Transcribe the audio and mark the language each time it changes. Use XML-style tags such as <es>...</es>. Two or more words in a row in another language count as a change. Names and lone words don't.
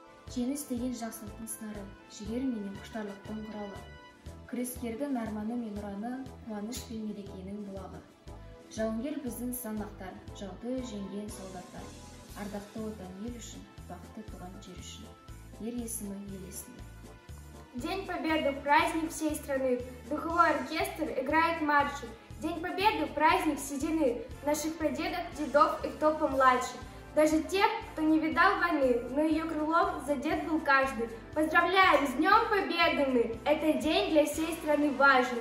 <kk>Жеңіс деген жақсылықтың сынары, жігер менен құштарлықтың құралы. Күрескердің арманы мен ұраны, қуаныш пен мерекенің бұлағы. Жауынгер біздің санақтар, жауды жеңген солдаттар. Ардақты отан ел үшін, бақытты туған жер үшін. Ер есімі ел есімі.</kk> <ru>День Победы – праздник всей страны. Духовой оркестр играет марши. День Победы – праздник седины наших прадедов, дедов и кто помладше. Даже тех, кто не видал войны, но ее крылом задет был каждый. Поздравляем с Днем Победы мы! Это день для всей страны важный.</ru>